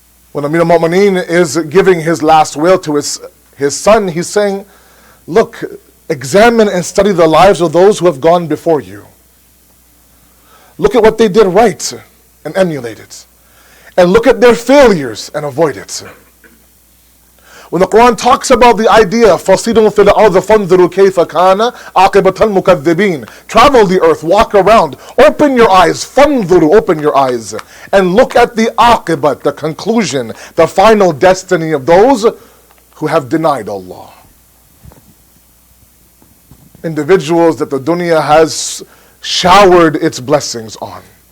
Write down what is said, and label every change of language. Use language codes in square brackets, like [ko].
[en] When Amir al-Mu'mineen is giving his last will to his son, he's saying, look, examine and study the lives of those who have gone before you. Look at what they did right and emulate it. And look at their failures and avoid it. When the Quran talks about the idea, [ar] فَصِيدٌ فِي الْأَرْضِ فَانْظُرُوا كَيْفَ كَانَ عَاقِبَةَ الْمُكَذِّبِينَ. [en] Travel the earth, walk around, open your eyes, [ar] فَانْظُرُوا, [en] open your eyes, and look at the aqibat, the conclusion, the final destiny of those who have denied Allah. Individuals that the dunya has showered its blessings on.